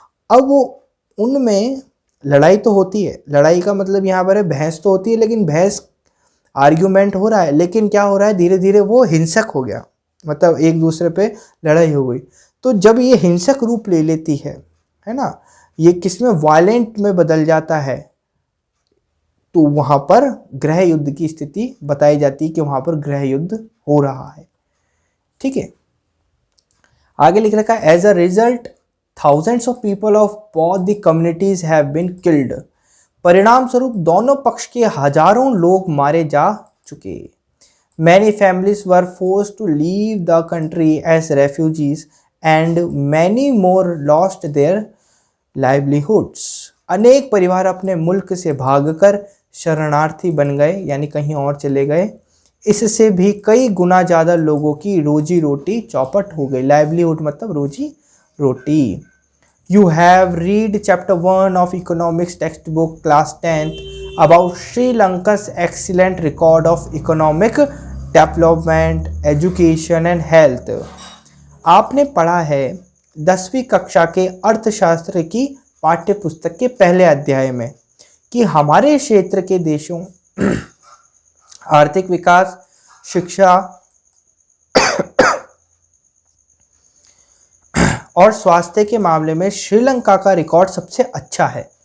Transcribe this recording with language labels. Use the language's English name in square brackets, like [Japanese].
[Hindi] अब वो उनमें लड़ाई तो होती है। लड़ाई का मतलब यहाँ पर है बहस तो होती है, लेकिन बहस आर्ग्यूमेंट हो रहा है, लेकिन क्या हो रहा है धीरे धीरे वो हिंसक हो गया, मतलब एक दूसरे पे लड़ाई हो गई। तो जब ये हिंसक रूप ले लेती है ना, ये किसमें वायलेंट में बदल जाता है, तो वहाँ पर गृह युद्ध की स्थिति बताई जाती है कि वहाँ पर गृह युद्ध हो रहा है। ठीक है, आगे लिख रखा है [English] As a result thousands of people of both the communities have been killed। [Hindi] परिणाम स्वरूप दोनों पक्ष के हजारों लोग मारे जा चुके। [English] Many families were forced to leave the country as refugees and many more lost their livelihoods। [Hindi] अनेक परिवार अपने मुल्क से भागकर शरणार्थी बन गए, यानी कहीं और चले गए। इससे भी कई गुना ज़्यादा लोगों की रोजी रोटी चौपट हो गई। लाइवलीहुड मतलब रोजी रोटी। [English] You have read chapter 1 of economics textbook class 10th about Sri Lanka's excellent record of economic development, education and health। [Hindi] आपने पढ़ा है 10वीं कक्षा के अर्थशास्त्र की पाठ्य पुस्तक के पहले अध्याय में कि हमारे क्षेत्र के देशों आर्थिक विकास, शिक्षा और स्वास्थ्य के मामले में श्रीलंका का रिकॉर्ड सबसे अच्छा है।